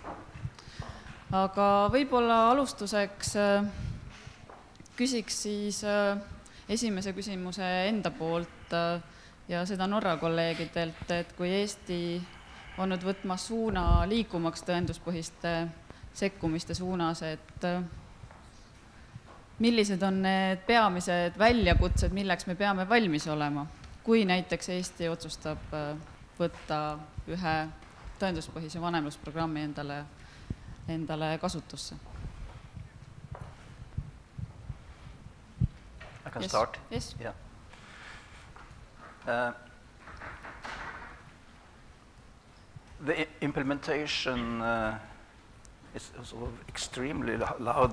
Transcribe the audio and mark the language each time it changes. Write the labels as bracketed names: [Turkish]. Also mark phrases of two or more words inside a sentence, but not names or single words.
[Estonian] Aga võib-olla alustuseks küsiks siis esimese küsimuse enda poolt ja seda Norra kolleegidelt, et kui Eesti on nüüd võtma suuna liikumaks tõenduspõhiste sekkumiste suunas, et millised on need peamised väljakutsed, milleks me peame valmis olema, kui näiteks Eesti otsustab võtta ühe tõenduspõhise vanemlusprogrammi endale kasutusse. [English] I can start? Yes. Yeah. The implementation is sort of extremely loud.